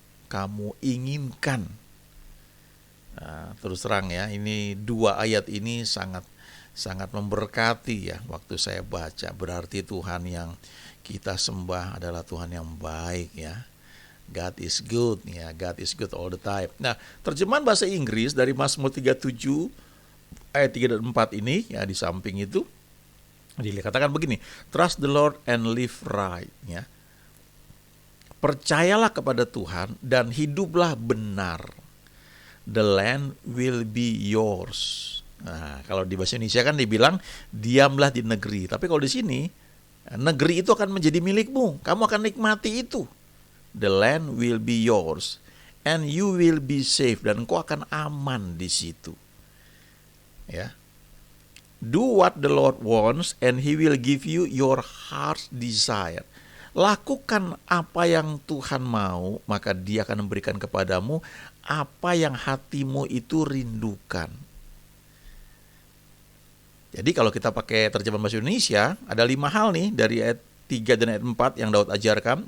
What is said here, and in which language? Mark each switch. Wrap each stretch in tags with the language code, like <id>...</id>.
<id>Kamu inginkan. Nah, terus terang ya, ini dua ayat ini sangat memberkati ya waktu saya baca. Berarti Tuhan yang kita sembah adalah Tuhan yang baik ya.</id> <en>God is good ya, God is good all the time.</en> <id>Nah, terjemahan bahasa Inggris dari Mazmur 37 ayat 3 dan 4 ini ya, di samping itu dikatakan begini,</id> <en>trust the Lord and live right</en> <id>ya. Percayalah kepada Tuhan dan hiduplah benar.</id> <en>The land will be yours.</en> <id>Nah, kalau di bahasa Indonesia kan dibilang diamlah di negeri. Tapi kalau di sini, negeri itu akan menjadi milikmu. Kamu akan nikmati itu.</id> <en>The land will be yours. And you will be safe.</en> <id>Dan kau akan aman di situ. Ya.</id> <en>Do what the Lord wants and He will give you your heart's desire.</en> <id>Lakukan apa yang Tuhan mau, maka Dia akan memberikan kepadamu apa yang hatimu itu rindukan. Jadi kalau kita pakai terjemahan bahasa Indonesia, ada 5 hal nih dari ayat 3 dan ayat 4 yang Daud ajarkan.</id>